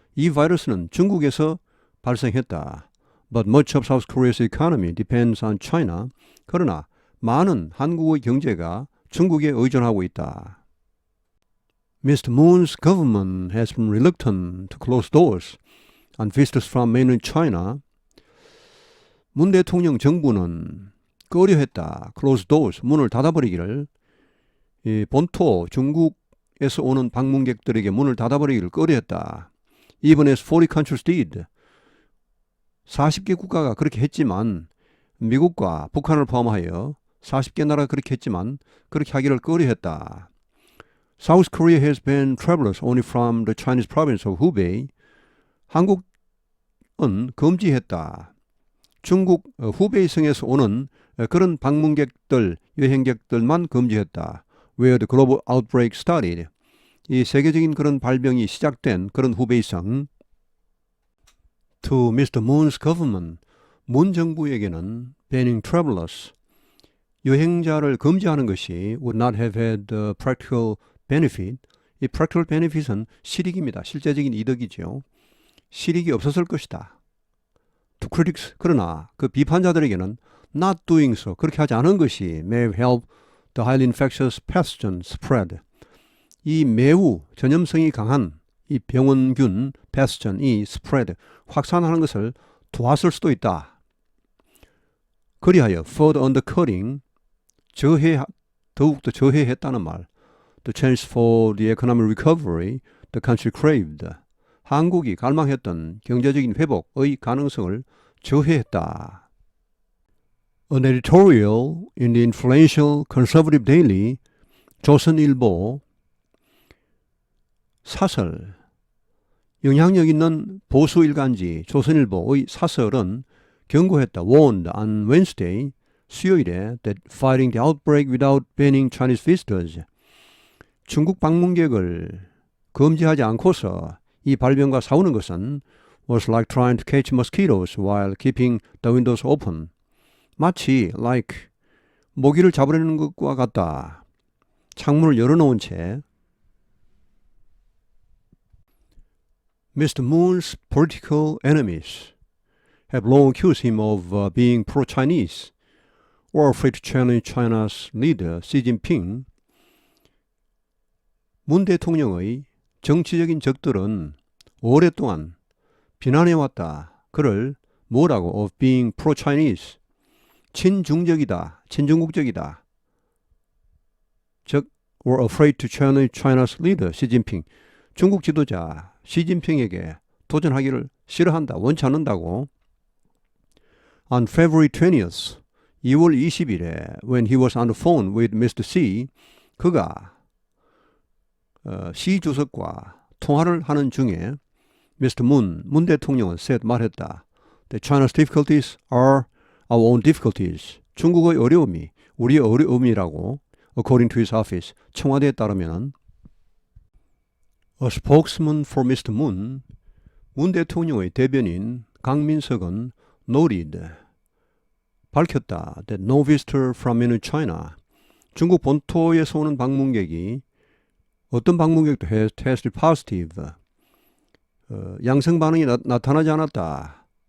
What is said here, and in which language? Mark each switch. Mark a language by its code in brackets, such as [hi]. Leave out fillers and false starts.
[ko] 이 바이러스는 중국에서 발생했다. [en] But much of South Korea's economy depends on China. [ko] 그러나 많은 한국의 경제가 중국에 의존하고 있다. [en] Mr. Moon's government has been reluctant to close doors on visitors from mainland China. [ko] 문 대통령 정부는 꺼려했다. [en] Close doors, [ko] 문을 닫아버리기를. 본토 중국에서 오는 방문객들에게 문을 닫아버리기를 꺼려했다. [en] Even as 40 countries did. [ko] 40개 국가가 그렇게 했지만 미국과 북한을 포함하여 40개 나라가 그렇게 했지만 그렇게 하기를 꺼려했다. [en] South Korea has banned travelers only from the Chinese province of Hubei. [ko] 한국은 금지했다. 중국 후베이성에서 오는 그런 방문객들, 여행객들만 금지했다. [en] Where the global outbreak started. [ko] 이 세계적인 그런 발병이 시작된 그런 후베이성. [en] To Mr. Moon's government, [ko] 문 정부에게는 [en] banning travelers, [ko] 여행자를 금지하는 것이 [en] would not have had the practical benefit. [ko] 이 practical benefit은 실익입니다. 실제적인 이득이죠. 실익이 없었을 것이다. [en] To critics, [ko] 그러나 그 비판자들에게는 [en] not doing so, [ko] 그렇게 하지 않은 것이 [en] may have helped the highly infectious pathogen spread. [ko] 이 매우 전염성이 강한 이 병원균 pathogen이 spread, 확산하는 것을 도왔을 수도 있다. 그리하여 [en] further undercutting, [ko] 더욱더 저해했다는 말. [en] The chance for the economic recovery the country craved. [ko] 한국이 갈망했던 경제적인 회복의 가능성을 저해했다. [en] An editorial in the influential conservative daily 조선일보 [ko] 사설, 영향력 있는 보수 일간지 조선일보의 사설은 경고했다. [en] warned on Wednesday, [ko] 수요일에 [en] that fighting the outbreak without banning Chinese visitors, [ko] 중국 방문객을 금지하지 않고서 이 발병과 싸우는 것은 [en] was like trying to catch mosquitoes while keeping the windows open. [ko] 마치 like 모기를 잡으려는 것과 같다. 창문을 열어놓은 채. [en] Mr. Moon's political enemies have long accused him of being pro-Chinese or afraid to challenge China's leader, Xi Jinping. [ko] 문 대통령의 정치적인 적들은 오랫동안 비난해왔다. 그를 뭐라고? [en] of being pro-Chinese. [ko] 친중적이다. 친중국적이다. [en] 즉, were afraid to challenge China's leader, Xi Jinping. [ko] 중국 지도자 시진핑에게 도전하기를 싫어한다. 원치 않는다고. [en] On February 20th, [ko] 2월 20일에 [en] when he was on the phone with Mr. [ko] Xi, 그가 시 주석과 통화를 하는 중에 Mr. Moon, 문 대통령은 said, 말했다. [en] That China's difficulties are our own difficulties. [ko] 중국의 어려움이 우리의 어려움이라고 [en] according to his office. [ko] 청와대에 따르면 [en] A spokesman for Mr. [ko] Moon, 문 대통령의 대변인 강민석은 noted, 밝혔다. [en] That no visitor from mainland China, [ko] 중국 본토에서 오는 방문객이 어떤 방문객도 [en] tested positive, [ko] 양성 반응이 나타나지 않았다.